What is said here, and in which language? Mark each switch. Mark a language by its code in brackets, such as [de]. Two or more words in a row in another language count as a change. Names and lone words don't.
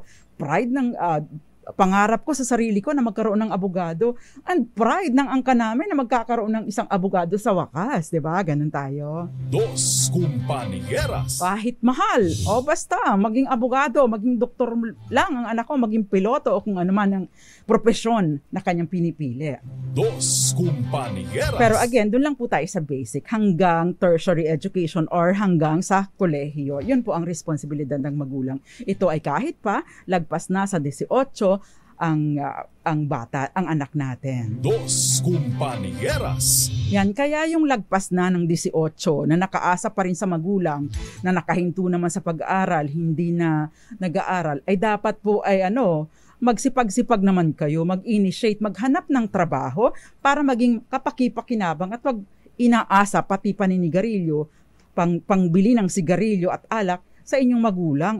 [tl] Pride ng pangarap ko sa sarili ko na magkaroon ng abogado, [en] and pride [tl] ng angka namin na magkakaroon ng isang abogado sa wakas, 'di ba? Ganun tayo. Dos Compañeras. Kahit mahal, o basta maging abogado, maging doktor lang ang anak ko, maging piloto o kung ano man ang propesyon na kanyang pinipili. Dos Compañeras. Pero again, doon lang po tayo sa basic, hanggang [en] tertiary education [tl] or hanggang sa kolehiyo. Yun po ang responsibilidad ng magulang. Ito ay kahit pa lagpas na sa 18, ang bata, ang anak natin. Dos Compañeras. Yan, kaya yung lagpas na ng 18 na nakaasa pa rin sa magulang, na nakahinto naman sa pag-aaral, hindi na nag-aaral, ay dapat po ay magsipag-sipag naman kayo, mag-initiate, maghanap ng trabaho para maging kapaki-pakinabang at wag inaasa pati paninigarilyo, pangbili ng sigarilyo at alak sa inyong magulang.